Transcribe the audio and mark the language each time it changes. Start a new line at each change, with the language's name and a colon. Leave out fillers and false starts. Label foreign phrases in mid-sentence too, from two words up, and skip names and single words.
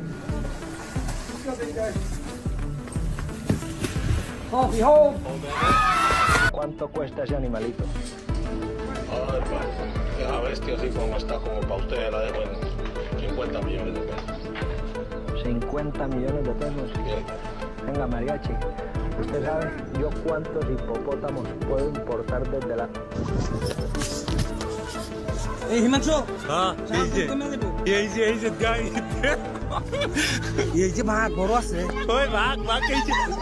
English: Oh, behold!
Spanish: ¿Cuánto cuesta ese animalito? Ay, pues, esa bestia así como está, como para ustedes la dejo en 50 millones de pesos. 50 millones de pesos. Venga, mariachi, usted sabe yo cuántos hipopótamos puedo importar desde la...
Korean: 희망초! 이제 guy. 이제 막 보러 왔어요. 막 이제.